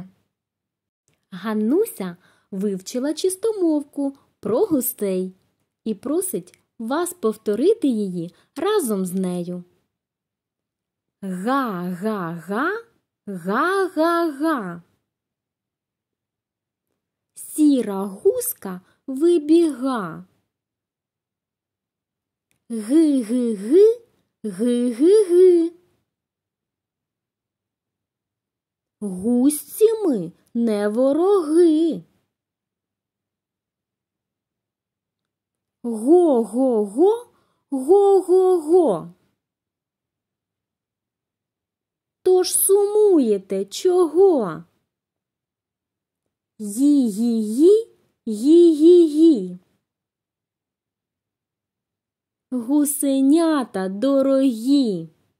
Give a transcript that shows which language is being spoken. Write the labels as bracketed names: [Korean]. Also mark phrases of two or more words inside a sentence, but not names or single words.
[Ukrainian] Ганнуся вивчила чистомовку про гусей і просить вас повторити її разом з нею. Га-га-га, га-га-га. Сіра гуска вибіга. Ги-ги-ги, ги-ги-ги. Гусці ми не вороги. Го-го-го, го-го-го. Тож сумуєте чого? Ї-ї-ї, ї-ї-ї. Гусенята дорогі.